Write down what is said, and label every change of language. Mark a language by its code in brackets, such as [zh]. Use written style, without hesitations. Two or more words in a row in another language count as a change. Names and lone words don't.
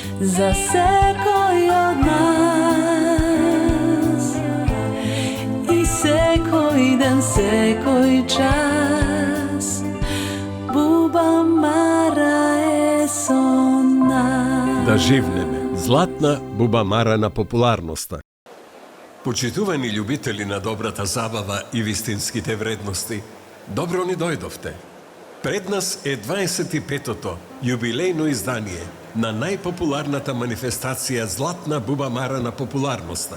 [mk] за секој од нас и секој ден, секој час Буба Мара е со нас. Да живнеме. Златна Буба Мара на популарноста. Почитувани љубители на добрата забава и вистинските вредности, добро ни дојдовте. Пред нас е 25-тото јубилејно издание на најпопуларната манифестација Златна Буба Мара на популарноста.